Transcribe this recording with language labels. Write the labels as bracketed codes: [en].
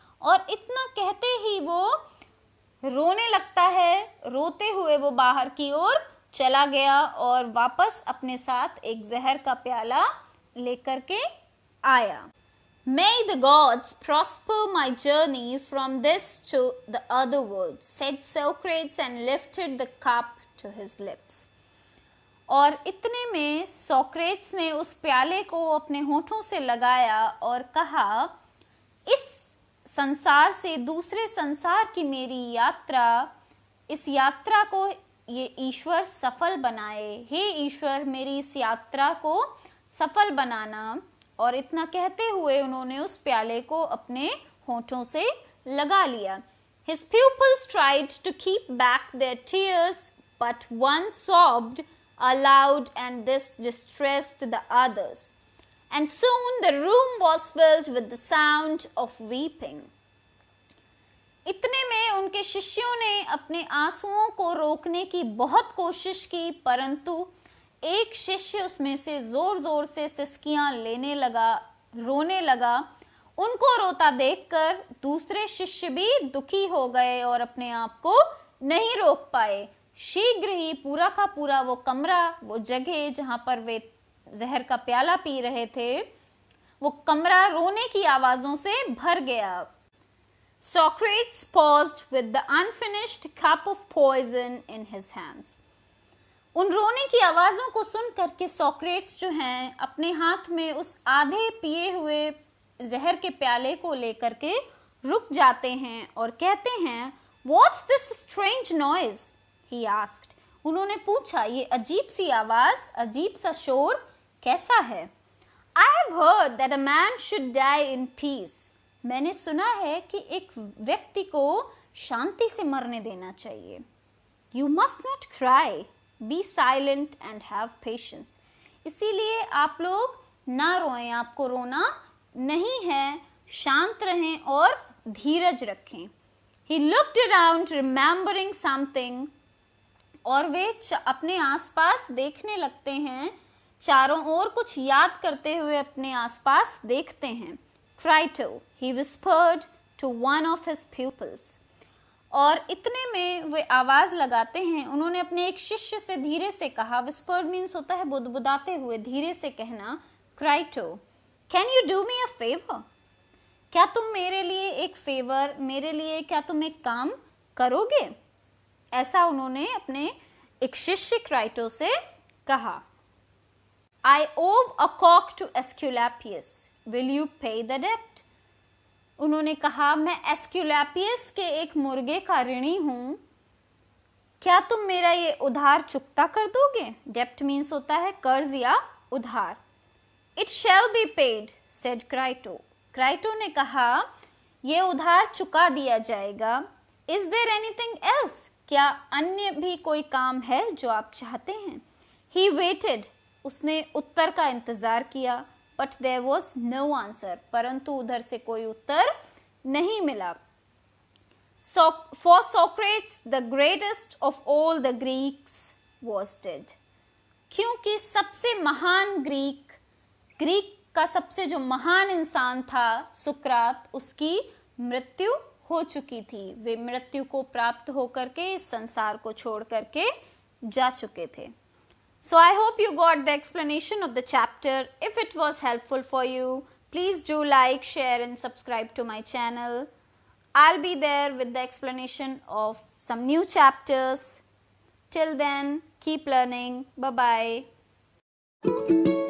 [hi] और इतना कहते ही वो रोने लगता है, रोते हुए वो बाहर की ओर चला गया और वापस अपने साथ एक जहर का प्याला लेकर के आया। [en] May the gods prosper my journey from this to the other world, said Socrates and lifted the cup to his lips. [hi] और इतने में सोक्रेट्स ने उस प्याले को अपने होठों से लगाया और कहा, इस संसार से दूसरे संसार की मेरी यात्रा, इस यात्रा को ये ईश्वर सफल बनाए। हे ईश्वर, मेरी इस यात्रा को सफल बनाना। और इतना कहते हुए उन्होंने उस प्याले को अपने होठों से लगा लिया। [en] His pupils tried to keep back their tears, but one sobbed aloud and this distressed the others. And soon the room was filled with the sound of weeping. [hi] इतने में उनके शिष्यों ने अपने आंसुओं को रोकने की बहुत कोशिश की, परंतु एक शिष्य उसमें से जोर जोर से सिसकियां लेने लगा, रोने लगा। उनको रोता देखकर दूसरे शिष्य भी दुखी हो गए और अपने आप को नहीं रोक पाए। शीघ्र ही पूरा का पूरा वो कमरा, वो जगह जहां पर वे जहर का प्याला पी रहे थे, वो कमरा रोने की आवाजों से भर गया। [en] Socrates paused with the unfinished cup of poison in his hands. [hi] उन रोने की आवाजों को सुन करके सोक्रेट्स जो हैं अपने हाथ में उस आधे पिए हुए जहर के प्याले को लेकर के रुक जाते हैं और कहते हैं, [en] What's this strange noise? He asked. [hi] उन्होंने पूछा, ये अजीब सी आवाज, अजीब सा शोर कैसा है? [en] I have heard that a man should die in peace. [hi] मैंने सुना है कि एक व्यक्ति को शांति से मरने देना चाहिए। [en] You must not cry. Be silent and have patience. [hi] इसीलिए आप लोग ना रोएं, आपको रोना नहीं है, शांत रहें और धीरज रखें। [en] He looked around remembering something. [hi] और वे अपने आसपास देखने लगते हैं, चारों ओर कुछ याद करते हुए अपने आसपास देखते हैं। [en] Crito, he whispered to one of his pupils. [hi] और इतने में वे आवाज लगाते हैं, उन्होंने अपने एक शिष्य से धीरे से कहा। [en] Whispered means [hi] होता है बुदबुदाते हुए, धीरे से कहना। [en] Crito, can you do me a favor? [hi] क्या तुम मेरे लिए एक फेवर, मेरे लिए क्या तुम एक काम करोगे? ऐसा उन्होंने अपने एक शिष्य क्राइटो से कहा। [en] I owe a cock to Aesculapius. Will you pay the debt? [hi] उन्होंने कहा, मैं एस्क्यूलैपियस के एक मुर्गे का ऋणी हूं, क्या तुम मेरा ये उधार चुकता कर दोगे? [en] डेप्ट means [hi] होता है कर्ज या उधार। [en] It shall be paid, said क्राइटो। [hi] क्राइटो ने कहा, ये उधार चुका दिया जाएगा। [en] Is there anything else? [hi] क्या अन्य भी कोई काम है जो आप चाहते हैं? [en] he waited, [hi] उसने उत्तर का इंतजार किया। [en] But there was no answer. [hi] परंतु उधर से कोई उत्तर नहीं मिला। [en] For Socrates, the greatest of all the Greeks was dead. [hi] क्योंकि सबसे महान ग्रीक का सबसे जो महान इंसान था सुकरात, उसकी मृत्यु हो चुकी थी। वे मृत्यु को प्राप्त होकर के इस संसार को छोड़ करके जा चुके थे। [en] So I hope you got the explanation of the chapter. If it was helpful for you, please do like, share and subscribe to my channel. I'll be there with the explanation of some new chapters. Till then, keep learning. Bye-bye.